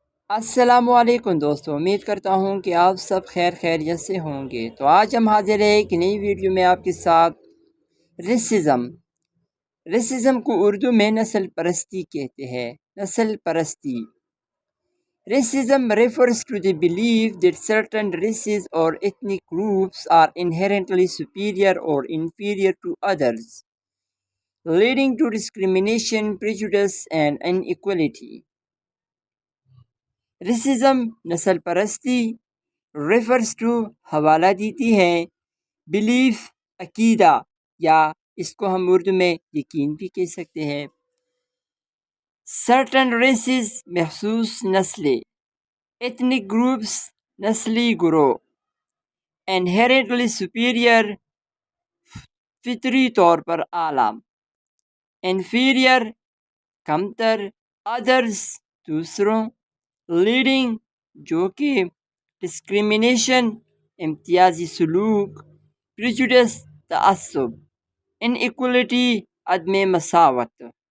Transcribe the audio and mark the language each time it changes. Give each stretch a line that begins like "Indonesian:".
Urdu: السلام علیکم دوستو، امید کرتا ہوں کہ آپ سب خیریت سے ہوں گے۔ تو آج ہم حاضر ہیں ایک نئی ویڈیو میں آپ کے ساتھ۔ ریسزم کو اردو میں نسل پرستی کہتے ہیں۔ نسل پرستی.
English: Racism refers to the belief that certain races or ethnic groups are inherently superior or inferior to others, leading to discrimination, prejudice, and inequality.
Urdu: Racism نسل پرستی
English: refers to
Urdu: حوالہ دیتی ہے بلیف عقیدہ، یا اس کو ہم اردو میں یقین بھی کہہ سکتے ہیں۔ سرٹن ریسز محسوس نسلیں، ایتھنک گروپس نسلی گروہ،
English: inherently superior
Urdu: فطری طور پر اعلیٰ، انفیریئر کمتر، ادرس دوسروں، لیڈنگ جو کہ ڈسکریمنیشن امتیازی سلوک، پریجوڈس تعصب،
English: inequality
Urdu: عدم مساوات۔